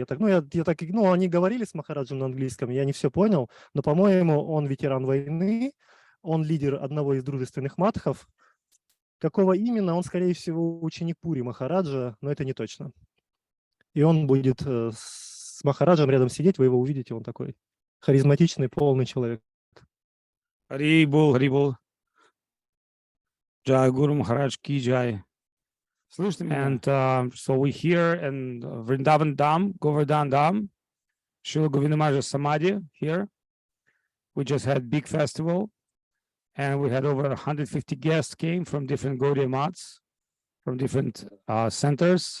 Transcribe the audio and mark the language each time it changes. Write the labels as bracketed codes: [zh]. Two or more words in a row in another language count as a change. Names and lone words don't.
[ru] Они говорили с Махараджем на английском, я не все понял, но, по-моему, он ветеран войны, он лидер одного из дружественных Мадхов. Какого именно, он, скорее всего, ученик Пури Махараджа, но это не точно. И он будет с Махараджем рядом сидеть, вы его увидите, он такой харизматичный, полный человек. [hi] हरिबोल, हरिबोल। जय गुरु महाराज की जय. [ru] Слышите меня? [en] And so we here in Vrindavan Dham, Govardhan Dham, Srila Govinda Maharaj Samadhi here. We just had big festival and we had over 150 guests came from different Gaudiya Maths, from different centers.